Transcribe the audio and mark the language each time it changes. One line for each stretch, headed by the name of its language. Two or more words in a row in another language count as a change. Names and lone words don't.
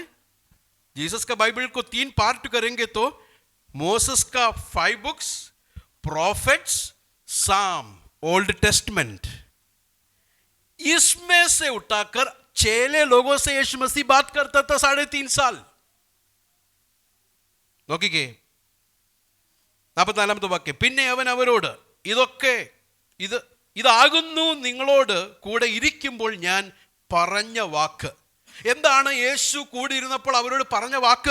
Hindi: जीसस का बाइबल को 3 पार्ट करेंगे तो मोसेस का 5 बुक्स, प्रॉफिट्स, साम, ओल्ड टेस्टमेंट, इसमें से उठाकर चेले लोगों से यीशु मसीह बात करता था 3.5 साल.
Malayalam: നോക്കിക്കേ 44 വാക്യം. പിന്നെ അവൻ അവരോട് ഇതാകുന്നു നിങ്ങളോട് കൂടെ ഇരിക്കുമ്പോൾ ഞാൻ പറഞ്ഞ വാക്ക്. എന്താണ് യേശു കൂടി ഇരുന്നപ്പോൾ അവരോട് പറഞ്ഞ വാക്ക്?